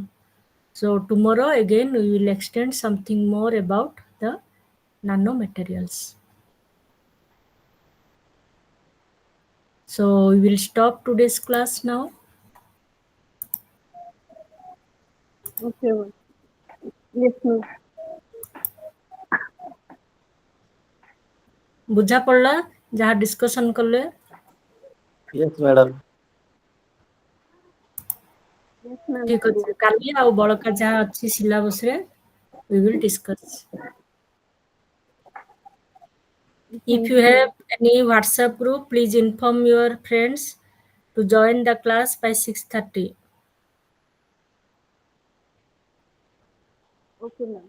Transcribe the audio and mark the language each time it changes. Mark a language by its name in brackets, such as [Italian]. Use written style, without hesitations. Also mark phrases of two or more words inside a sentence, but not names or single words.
[English] So tomorrow again, we will extend something more about the nanomaterials. So we will stop today's class now. Okay, ma'am. Yes, ma'am. [Odia] ବୁଝା ପଡଲା ଯାହା discussion କଲେ? [English] Yes, madam. Yes, ma'am. [Odia] ଠିକ ଅଛି କାଲି ଆଉ ବଳକା ଯାହା ଅଛି syllabus ରେ [English] we will discuss. If you have any WhatsApp group, please inform your friends to join the class by 6:30. Okay, ma'am.